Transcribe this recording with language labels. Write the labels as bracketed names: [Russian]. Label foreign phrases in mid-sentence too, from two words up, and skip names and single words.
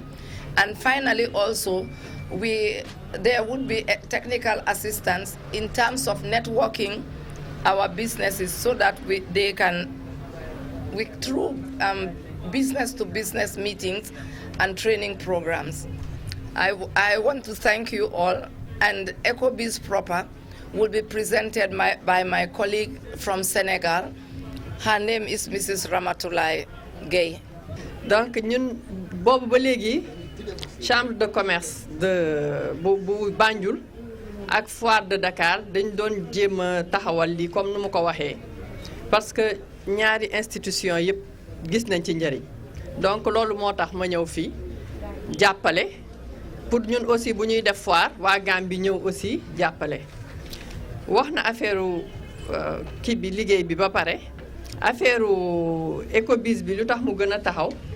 [English] And finally also, there would be a technical assistance in terms of networking our businesses so that they can, through business-to-business meetings and training programs. I want to thank you all, and EchoBiz proper will be presented by my colleague from Senegal. Her name is Mrs. Ramatoulaye Gueye. [Wolof] Donc ñun boobu ba léegi [French] chambre de commerce [Wolof] bu Banjul ak [French] foire de Dakar [Wolof] dañ doon jéem a taxawal lii comme nu ma ko waxee [French] parce que [Wolof] ñaari institution yëpp gis nañ ci njëriñ donc loolu moo tax ma ñëw fii jàppale pour ñun aussi bu ñuy def foire waa Gambie ñëw aussi jàppale wax na affaire kii bi liggéey bi ba pare affaire EchoBiz bi lu tax mu gën a taxaw